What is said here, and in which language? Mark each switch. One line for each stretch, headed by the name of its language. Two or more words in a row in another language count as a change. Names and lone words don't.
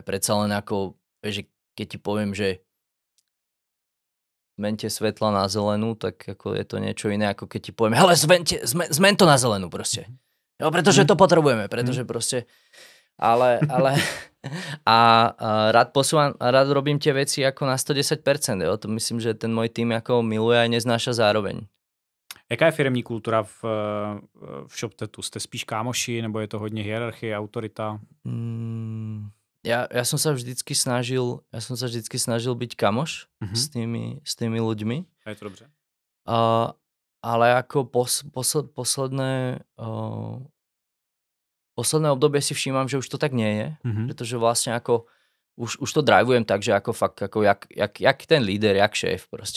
Slovak: Predsa len ako, že keď ti poviem, že zmente svetla na zelenú, tak ako je to niečo iné, ako keď ti poviem, hele, zmen to na zelenú proste. Jo, pretože to potrebujeme, pretože proste, ale rád posúvam, rád robím tie veci ako na 110%, jo, to myslím, že ten môj tým ako miluje a neznáša zároveň.
Czech: Jaká je firemní kultura v ShopTetu? Jste spíš kámoši, nebo je to hodně hierarchie, autorita?
Slovak: Ja som sa vždycky snažil byť kamoš s tými ľuďmi.
Czech: A je to dobře.
Slovak: Ale ako posledné posledné obdobie si všímam, že už to tak nie je, pretože vlastne ako už to drivujem tak, že ako fakt, ako jak ten líder, jak šéf proste.